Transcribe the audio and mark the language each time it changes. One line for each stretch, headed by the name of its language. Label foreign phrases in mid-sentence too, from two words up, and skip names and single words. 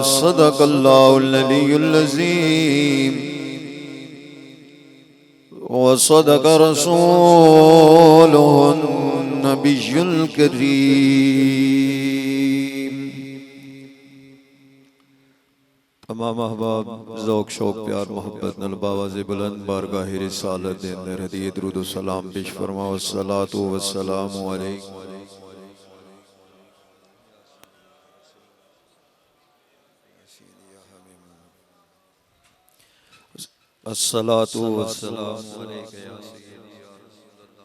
Arabic: صدق الله العلي العظيم وصدق رسوله النبي الكريم.
Punjabi: تمام احباب ذوق شوق پیار محبت نال باواز بلند بارگاہ رسالت دے اندر ہدیہ درود و سلام پیش فرماؤ.
Arabic: الصلاۃ والسلام علیک الصلاۃ والسلام علیک یا سیدی یا رسول اللہ.